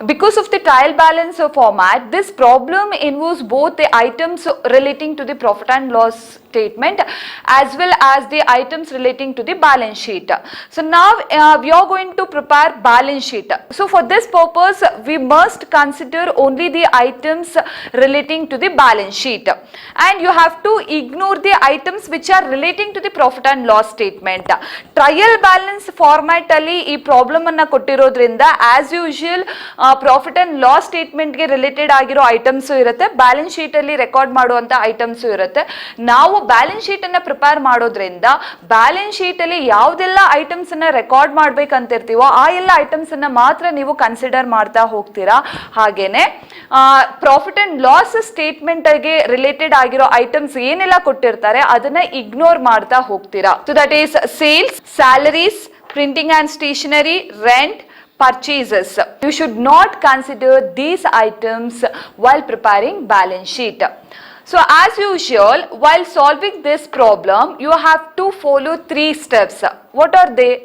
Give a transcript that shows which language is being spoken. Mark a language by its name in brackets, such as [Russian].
[English] Because of the trial balance format, this problem involves both the items relating to the profit and loss statement as well as the items relating to the balance sheet. So now we are going to prepare balance sheet. So for this purpose, we must consider only the items relating to the balance sheet. And you have to ignore the items which are relating to the profit and loss statement. [Kannada] Trial balance format ಅಲ್ಲಿ ಈ problem ಅನ್ನ ಕೊಟ್ಟಿರೋದ್ರಿಂದ [English] as usual [Kannada] profit and loss statement ಗೆ related ಆಗಿರೋ items ಇರುತ್ತೆ, balance sheet ಅಲ್ಲಿ record ಮಾಡುವಂತ items ಇರುತ್ತೆ. ನಾವು ಬ್ಯಾಲೆನ್ಸ್ ಶೀಟ್ ಅನ್ನ ಪ್ರಿಪೇರ್ ಮಾಡೋದ್ರಿಂದ ಬ್ಯಾಲೆನ್ಸ್ ಶೀಟ್ ಅಲ್ಲಿ ಯಾವ್ದೆಲ್ಲ ಐಟಮ್ಸ್ ಅನ್ನ ರೆಕಾರ್ಡ್ ಮಾಡ್ಬೇಕಂತಿರ್ತೀವೋ ಆ ಎಲ್ಲ ಐಟಮ್ಸ್ ಅನ್ನ ಮಾತ್ರ ನೀವು ಕನ್ಸಿಡರ್ ಮಾಡ್ತಾ ಹೋಗ್ತೀರಾ. ಹಾಗೇನೆ ಪ್ರಾಫಿಟ್ ಅಂಡ್ ಲಾಸ್ ಸ್ಟೇಟ್ಮೆಂಟ್ ಗೆ ರಿಲೇಟೆಡ್ ಆಗಿರೋ ಐಟಮ್ಸ್ ಏನೆಲ್ಲ ಕೊಟ್ಟಿರ್ತಾರೆ ಅದನ್ನ ಇಗ್ನೋರ್ ಮಾಡ್ತಾ ಹೋಗ್ತೀರಾ. [English] So that is sales, salaries, printing and stationery, rent, purchases. You should not consider these items while preparing balance sheet. So as usual, while solving this problem, you have to follow 3 steps. What are they?